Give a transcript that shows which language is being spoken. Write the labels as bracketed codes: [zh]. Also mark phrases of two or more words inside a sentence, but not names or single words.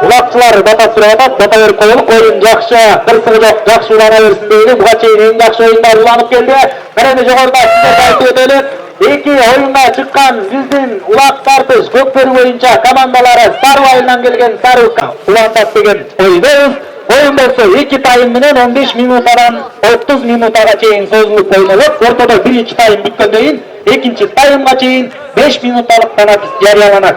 [ky] Улакчылар бата сурап атат, бата берип коелук. Оюн жакшы, кырсыгы жок, жакшы улана берсин дейли. Буга чейин эң жакшы оюндар уланып келди. Мына жогоруда сиздерге айтып өтөлүк. Эки оюнга чыккан биздин улак тартыш Көкбөрү боюнча командалары Сару айылынан келген Сару улантат деген ойдобуз. Оюн болсо 2 тайым менен 15 минутадан 30 минутага чейин созулуп ойнолот. Ортодо биринчи тайым бүткөндөн кийин экинчи тайымга чейин 5 минутталык танапыс жарыяланат.